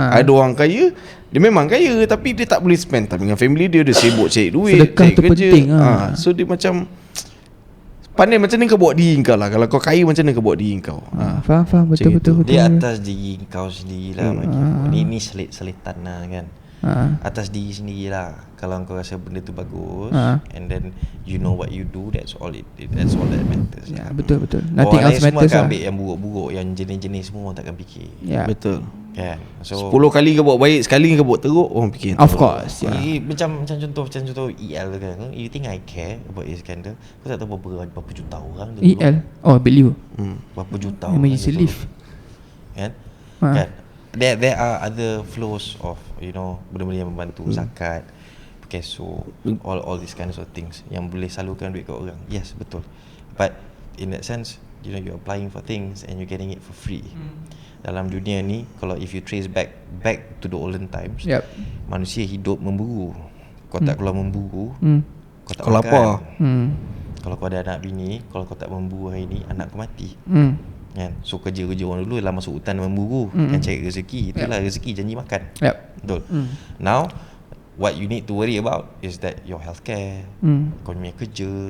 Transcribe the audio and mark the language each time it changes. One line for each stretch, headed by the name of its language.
Malay: Ada orang kaya, dia memang kaya, tapi dia tak boleh spend time dengan family dia. Dia sibuk cari duit, sedekah tu kerja. penting. So dia macam pandai macam ni kau bawa diri kau lah. Kalau kau kaya macam ni kau bawa diri kau. Faham. Betul. Dia atas diri kau sendiri lah. Ini selitan lah kan. Atas diri sendiri lah. Kalau kau rasa benda tu bagus,
English: and then you know what you do, that's all that matters.
Malay: Betul.
English: Nothing else matters.
Malay: Semua akan ambil yang buruk-buruk, yang jenis-jenis semua orang takkan fikir. Betul. Kan? So 10 kali kau buat baik, sekali kau buat teruk, orang fikir.
English: Of course.
Malay: Macam contoh EL kan.
English: You think I care about Iskandar?
Malay: Kau tak tahu berapa juta orang tu. EL. Oh, beliau. Berapa juta orang.
English: Emergency leave. Kan? There are other flows of,
Malay: benda-benda yang membantu,
English: zakat. cash, so all these kinds of things
Malay: yang boleh salurkan duit ke orang.
English: Yes, betul. But in that sense, you know, you're applying for things and you're getting it for free.
Malay: Dalam dunia ni, kalau
English: if you trace back to the olden times,
Malay: manusia hidup memburu. Kau tak keluar memburu, kau tak makan. Lapar. Kalau kau ada anak bini, kalau kau tak memburu hari ni, anak kau mati. Kan? So kerja orang dulu ialah masuk hutan memburu, kan, cari rezeki. Itulah rezeki, janji makan. Betul.
English: Now what you need to worry about is that your healthcare,
Malay: kau punya kerja.